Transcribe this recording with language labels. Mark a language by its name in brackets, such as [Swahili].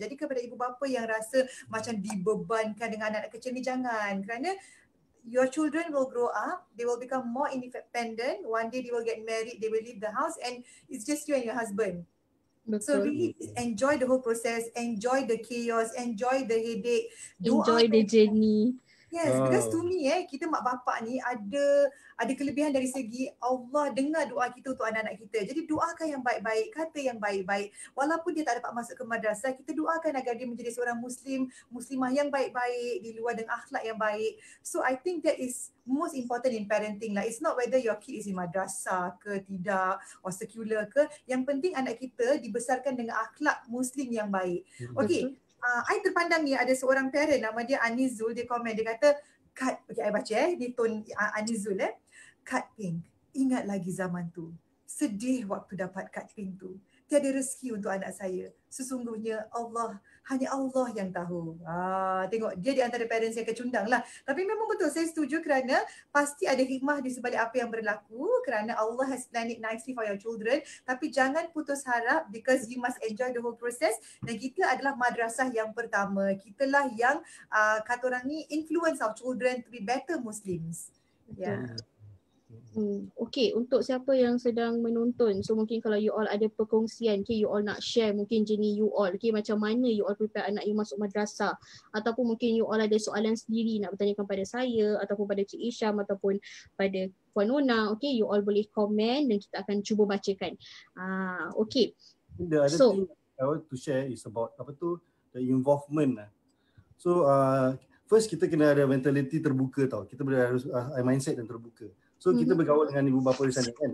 [Malay] Jadi kepada ibu bapa yang rasa macam dibebankan dengan anak kecil ni, jangan, kerana [English] your children will grow up, they will become more independent, one day they will get married, they will leave the house, and it's just you and your husband. [Malay] Betul. [English] So really enjoy the whole process, enjoy the chaos, enjoy the headache, enjoy the journey. Yes, because to me [Malay] kita mak bapak ni ada kelebihan dari segi Allah dengar doa kita untuk anak-anak kita. Jadi doakan yang baik-baik, kata yang baik-baik. Walaupun dia tak dapat masuk ke madrasah, kita doakan agar dia menjadi seorang muslimah yang baik-baik, di luar dengan akhlak yang baik. [English] So I think that is most important in parenting lah. It's not whether your kid is in madrasah ke tidak, or secular ke. [Malay] Yang penting anak kita dibesarkan dengan akhlak muslim yang baik. Okay. I terpandang ni ada seorang parent nama dia Anizul, dia komen, dia kata, Kat, okay, I baca ni tone Anizul Kat Pink, ingat lagi zaman tu, sedih waktu dapat Kat Pink tu, tiada rezeki untuk anak saya, sesungguhnya hanya Allah yang tahu. Tengok, dia di antara parents yang kecundang lah. Tapi memang betul, saya setuju, kerana pasti ada hikmah di sebalik apa yang berlaku, kerana [English] Allah has planned it nicely for your children. [Malay] Tapi jangan putus harap, [English] because you must enjoy the whole process. [Malay] Dan kita adalah madrasah yang pertama. Kitalah yang kata orang ni [English] influence our children to be better Muslims. Yeah. [Malay] Okay, untuk siapa yang sedang menonton, so mungkin kalau you all ada perkongsian, okay, you all nak share mungkin jenis you all, okay, macam mana you all prepare anak you masuk madrasah, ataupun mungkin you all ada soalan sendiri nak bertanyakan pada saya, ataupun pada Cik Isham, ataupun pada Puan Nona, okay, you all boleh komen dan kita akan cuba bacakan. Okay. [English] The other thing I want to share is about the involvement. [Malay] So first kita kena ada mentality terbuka tau. Kita harus mindset yang terbuka. So kita bergaul dengan ibu bapa di sana kan.